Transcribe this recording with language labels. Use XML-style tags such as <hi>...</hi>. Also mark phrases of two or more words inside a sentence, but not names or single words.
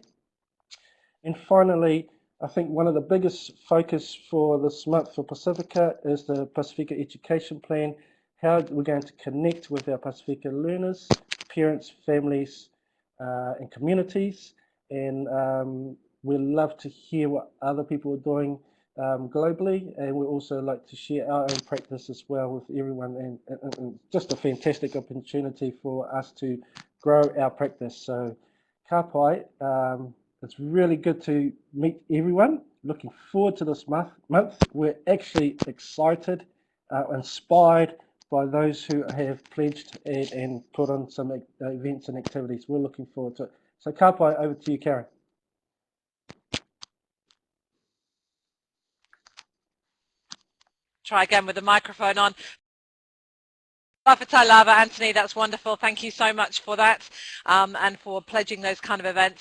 <en>And finally, I think one of the biggest focus for this month for Pacifica is the Pacifica Education Plan, how we're going to connect with our Pacifica learners, parents, families, and communities. And we'd love to hear what other people are doing globally, and we also like to share our own practice as well with everyone, and just a fantastic opportunity for us to grow our practice.</en> <mi>So ka pai,</mi> <en>it's really good to meet everyone. Looking forward to this month. We're actually excited, inspired by those who have pledged and put on some events and activities. We're looking forward to it.</en> <mi>So ka pai,</mi> <en>over to you, Karen. Try again with the microphone on.</en> <sm>Whawhatai lava,</sm> <en>Anthony, that's wonderful. Thank you so much for that and for pledging those kind of events.</en>